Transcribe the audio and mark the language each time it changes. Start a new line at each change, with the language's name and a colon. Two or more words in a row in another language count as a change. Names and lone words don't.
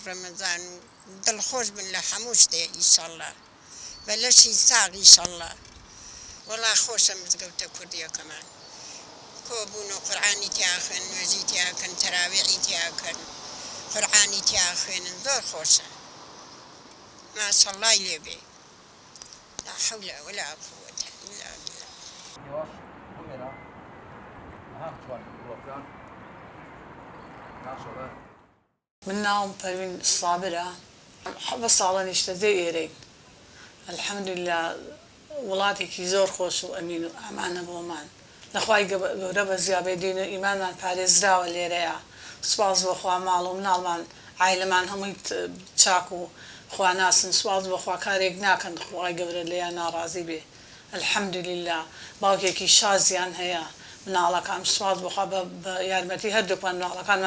Central Kurdish: ڕەمەزان و دڵخۆش بن لە هەموو شتێ ئیشەڵڵا بە لەشی ساغ ئیشەڵڵا وەڵا خۆشە مزگەوتە کوردیەکەمان کۆبوون و قورعانی تیا خوێن نوێژی تیاکەن تەراویحی تیاکەن قورعانی تیا خوێنن زۆر خۆشە ماشەڵڵای لێبێ
Arabic: لا حول ولا قوة إلا بالله.
Central Kurdish: من ناوم پەروین سابرە حەبە ساڵە نیشتەجێ ئێرەی الحەمدوللا وڵاتێکی زۆر خۆش و ئەمین و ئامانە بۆمان لەخوای گەورە بە زیابێ دین و ئیمانمان پارێزراوە لێرەیە سوپاس بۆخوا ماڵ و مناڵمان عایلەمان هەمووی چاک و خواناسن سوپاس بۆخوا کارێک ناکەن خوای گەورە لێیان ناڕازی بێ الحەمدوللا باوکێکی شازیان هەیە مناڵەکان سوپاس بۆخوا بە یارمەتی هەردووکمان مناڵەکانمان